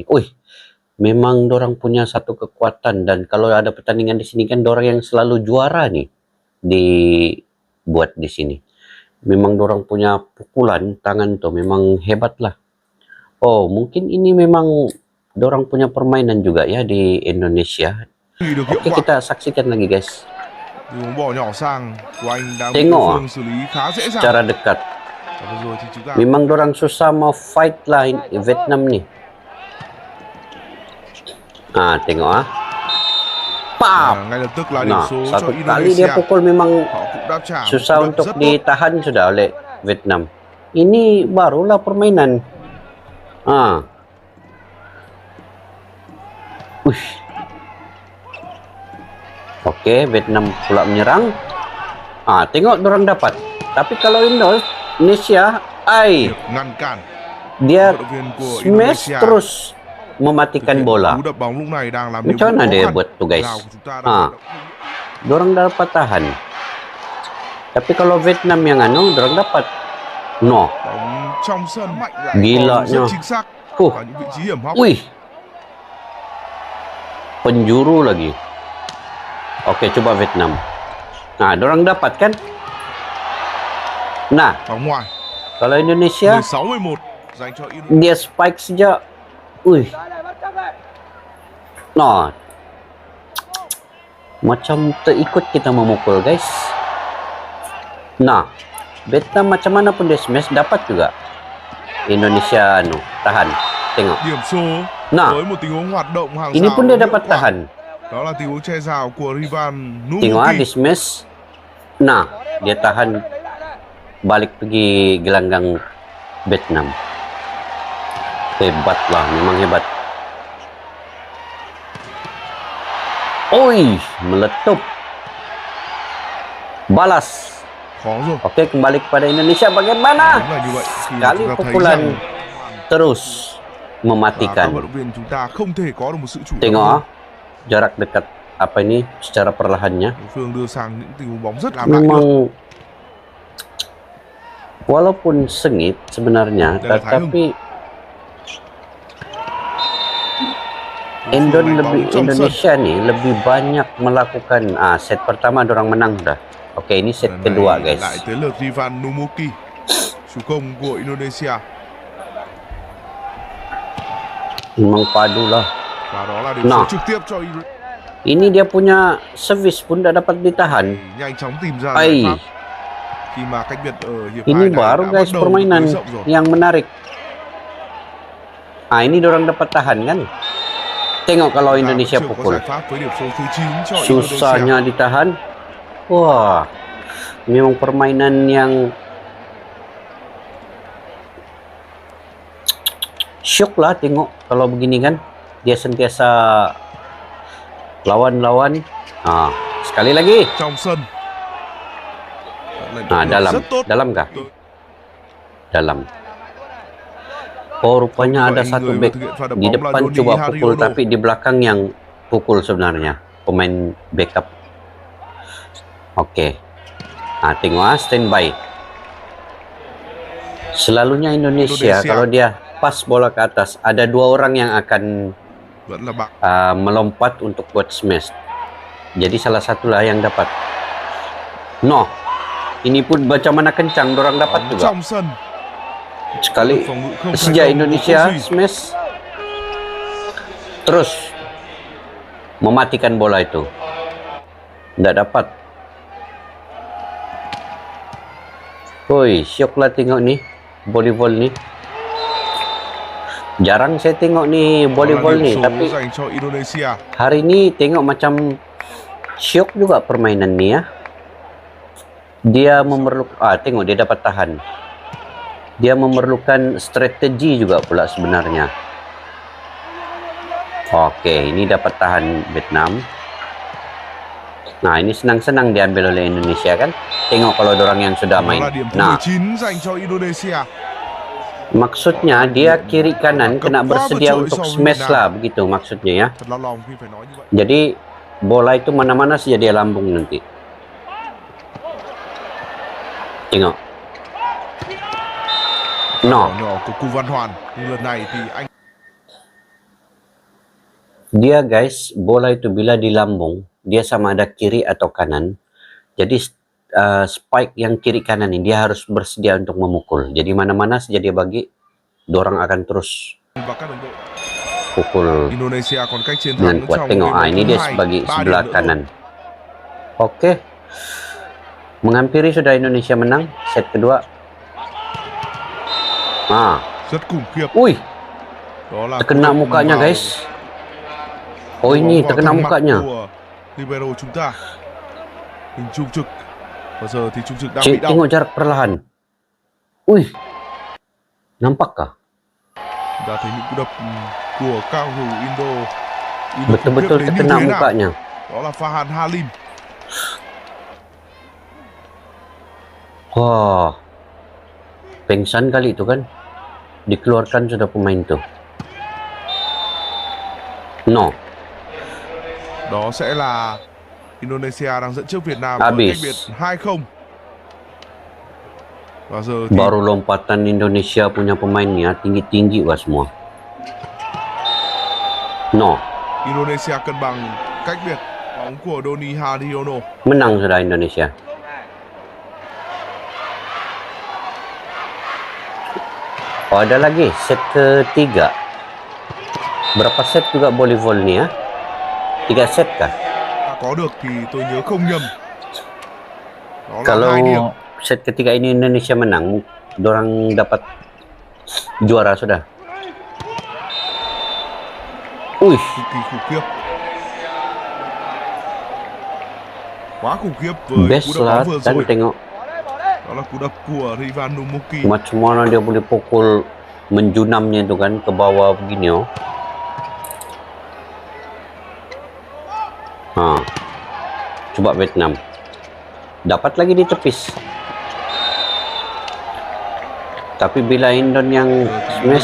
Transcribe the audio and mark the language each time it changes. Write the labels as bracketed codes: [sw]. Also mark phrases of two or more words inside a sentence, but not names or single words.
[ms] Memang dorang punya satu kekuatan, dan kalau ada pertandingan di sini kan dorang yang selalu juara nih dibuat di sini. Memang dorang punya pukulan tangan tuh memang hebat lah. Oh, mungkin ini memang dorang punya permainan juga ya di Indonesia. [vi] Được hiệu [ms] Oke, [vi] quả. [ms] kita saksikan lagi guys. [vi] Từ bóng bỏ nhỏ sang của anh đang bị [ms] Tengok [vi] đối à? phương xử lý khá dễ dàng. [ms] Secara dekat. [vi] Và vừa rồi thì chúng ta [ms] Memang dorang susah mau fight lah Vietnam nih. Tengok Pap. [vi] ngay lập tức là điểm [ms] Nah, [vi] số cho [ms] satu kali dia [vi] Indonesia. [ms] pukul memang [vi] Họ cũng đáp trả một [ms] susah [vi] cú đập [ms] untuk [vi] rất tốt. [ms] ditahan sudah oleh Vietnam. Ini barulah permainan. Oke, Vietnam pula menyerang. Tengok dorang dapat. Tapi kalau Indonesia, [vi] Việc ngăn cản [ms] dia [vi] vận động viên của [ms] smash [vi] Indonesia [ms] terus [vi] thực [ms] mematikan [vi] hiện [ms] bola. [vi] cú đập bóng lúc này đang làm [ms] Macam mana dia buat tu guys? [vi] Lào của chúng ta đang hoạt động. [ms] Dorang dapat tahan. Tapi kalau Vietnam yang dorang dapat. No. [vi] Bóng trong sân mạnh lại [ms] Gila [vi] còn rất [ms] nha. [vi] chính xác Huh. ở những vị trí hiểm hóc. [ms] Wih. Penjuru lagi. Oke, coba Vietnam. Dorang dapat kan? Nah, [vi] Bóng ngoài. [ms] kalau Indonesia [vi] 16-11 dành cho Indonesia. [ms] dia spike sejak. No. Macam terikut kita memukul guys. Nah, Vietnam macam mana pun dia smash dapat juga. Indonesia tahan. Tengok. [vi] Điểm số [ms] Nah, [vi] với một tình huống hoạt động hàng [ms] ini [vi] rào [ms] pun dia [vi] hiệu [ms] dapat [vi] quả. [ms] tahan. [vi] Đó là tình huống che rào của Rivan [ms] Tengok di [vi] Numuki. [ms] smash. Nah, dia tahan balik pergi gelanggang Vietnam. Hebat lah, memang hebat. Meletup. Balas. [vi] Khó rồi. [ms] Oke, kembali kepada Indonesia. Bagaimana? [vi] Đúng là như vậy. Khi mà [ms] Sekali [vi] chúng ta thấy [ms] pukulan [vi] rằng [ms] terus [vi] các [ms] mematikan. [vi] vận động viên chúng ta không thể có được một sự chủ động [ms] Tengok [vi] hơn. [ms] jarak dekat apa ini secara perlahannya. [vi] Đối phương đưa sang những tình huống bóng rất làm lại được. [ms] Memang walaupun sengit sebenarnya, [vi] Đây là Thái Hưng. [ms] tetapi [vi] Đối phương đánh bóng trong sân. [ms] Indonesia nih lebih banyak melakukan set pertama dorang menang dah. Oke, ini set [vi] Lần [ms] kedua [vi] này [ms] guys. [vi] lại tới lượt Rivan Numuki, chủ công của Indonesia. [ms] Memang padu lah. [vi] Và đó là điểm [ms] Nah. [vi] số trực tiếp cho Indonesia. [ms] Ini dia punya service pun dah dapat ditahan. [vi] Nhanh chóng tìm ra Ai. giải pháp khi mà cách biệt ở hiệp [ms] Ini [vi] 2 này [ms] baru [vi] đã [ms] guys [vi] bắt đầu [ms] permainan [vi] nới rộng rồi. [ms] yang menarik. Ini dorang dapat tahan kan? Tengok kalau [vi] Chúng ta vẫn [ms] Indonesia [vi] chưa có [ms] pukul. [vi] giải pháp với điểm số thứ 9 cho Indonesia. [ms] Susahnya ditahan. Wah, memang permainan yang syok lah tengok kalau begini kan. Dia sentiasa lawan-lawan. Sekali lagi. [vi] Trong sân. Lần đầu [ms] Dalam. [vi] rất tốt. [ms] Dalam kah? Dalam. Oh, rupanya ada satu back di depan coba pukul, tapi di belakang yang pukul sebenarnya. Pemain backup. Oke. Tengok standby. Selalunya Indonesia kalau dia pas bola ke atas, ada dua orang yang akan [vi] Vẫn là bạn. [ms] melompat untuk buat smash. Jadi salah satulah yang dapat. No. Ini pun macam mana kencang dorang dapat [vi] Bóng [ms] juga. [vi] trong sân. [ms] Sekali [vi] Phòng ngự không thành [ms] sejak [vi] công của Indonesia Kofi. [ms] smash terus mematikan bola itu. Tidak dapat. Syok lah tengok nih volleyball nih. Jarang saya tengok nih [vi] Đó là [ms] volleyball [vi] điểm [ms] nih, [vi] số [ms] tapi [vi] dành cho Indonesia. [ms] hari ini tengok macam syok juga permainan nih ya. Dia memerlukan tengok dia dapat tahan. Dia memerlukan strategi juga pula sebenarnya. Oke, ini dapat tahan Vietnam. Nah, ini senang-senang diambil oleh Indonesia kan. Tengok kalau dorang yang sudah [vi] Đó [ms] main. [vi] là điểm thứ [ms] Nah, [vi] 19 dành cho Indonesia. [ms] maksudnya dia kiri kanan kena bersedia untuk smash lah begitu maksudnya ya. [vi] Thật là lòng khi phải nói như vậy. [ms] Jadi bola itu mana-mana saja dia lambung nanti. Tengok. No. [vi] Nhỏ của Cù Văn Hoàn. Nhưng lần này thì anh [ms] Dia guys, bola itu bila di lambung, dia sama ada kiri atau kanan. Jadi spike yang kiri kanan ini dia harus bersedia untuk memukul. Jadi mana-mana saja dia bagi, dorang akan terus [vi] và các đồng đội. [ms] pukul [vi] Indonesia còn cách chiến [ms] dengan [vi] thắng [ms] kuat. [vi] trong [ms] Tengok, [vi] game [ms] ini [vi] thứ [ms] dia [vi] hai, [ms] sebagai [vi] 3 [ms] sebelah [vi] điểm nữa thôi. [ms] kanan. Oke, menghampiri sudah Indonesia menang set kedua. [vi] Rất khủng khiếp. [ms] Ui, [vi] Đó là [ms] terkena [vi] cú đập [ms] mukanya [vi] vào [ms] guys. Oh [vi] bóng [ms] ini [vi] vào [ms] terkena [vi] thẳng mặt [ms] mukanya. [vi] của libero chúng ta. Hình Trung Trực. Bây giờ thì Trung Trực đang [ms] Cik, [vi] bị đau. [ms] tengok jarak perlahan. Ui, nampakkah? [vi] Đã thấy những cú đập của cao thủ Indo. [ms] Betul-betul [vi] đến như [ms] terkena [vi] thế nào. [ms] mukanya. [vi] Đó là Fahan Halim. [ms] Wah, pengsan kali itu kan. Dikeluarkan sudah pemain tuh. No, [vi] Đó sẽ là Indonesia đang dẫn trước Việt Nam [ms] Habis. [vi] với cách biệt 2-0. Và giờ thì [ms] baru lompatan Indonesia punya pemainnya tinggi-tinggi wah semua. No, [vi] Indonesia cân bằng cách biệt. Bóng của Doni Hadiono. [ms] menang sudah Indonesia. Oh, ada lagi set ketiga. Berapa set juga volleyball nih ya? 3 set kah? [vi] Có được thì tôi nhớ không nhầm. Đó là 2 điểm. [ms] Kalau set ketiga ini Indonesia menang, dorang dapat juara sudah. Ui, [vi] Cực kỳ khủng khiếp. Quá khủng khiếp với [ms] best [vi] cú đập bóng vừa [ms] Selatan [vi] rồi. [ms] tengok [vi] Đó là cú đập của Rivan Numoki. [ms] macam mana dia boleh pukul menjunamnya itu kan ke bawah begini oh. Coba Vietnam. Dapat lagi ditepis. Tapi bila Indon yang smash,